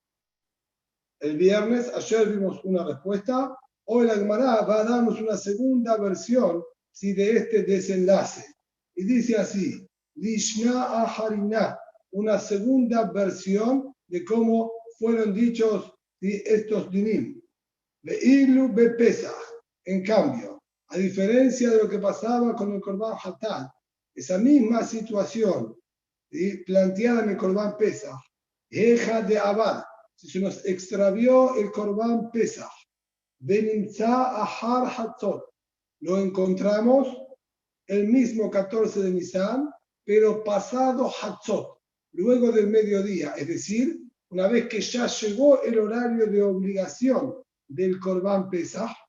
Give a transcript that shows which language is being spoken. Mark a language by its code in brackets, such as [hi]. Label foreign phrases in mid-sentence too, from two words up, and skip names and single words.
[es] El viernes, ayer vimos una respuesta, hoy la Gemara va a darnos una segunda versión de este desenlace. Y dice así, [arc] לישנא אחרינא, [es] una segunda versión de cómo fueron dichos estos dinim. [he] ואילו בפסח, [es] en cambio, a diferencia de lo que pasaba con el [he] קרבן חטאת, [es] esa misma situación planteada en el [he] קרבן פסח, [es] Eja de Abad, si se nos extravió el Korban Pesach, [he] בנמצא אחר חצות, [es] lo encontramos el mismo 14 de Nisan, pero pasado Hatzot, luego del mediodía, es decir, una vez que ya llegó el horario de obligación del [he] קרבן פסח,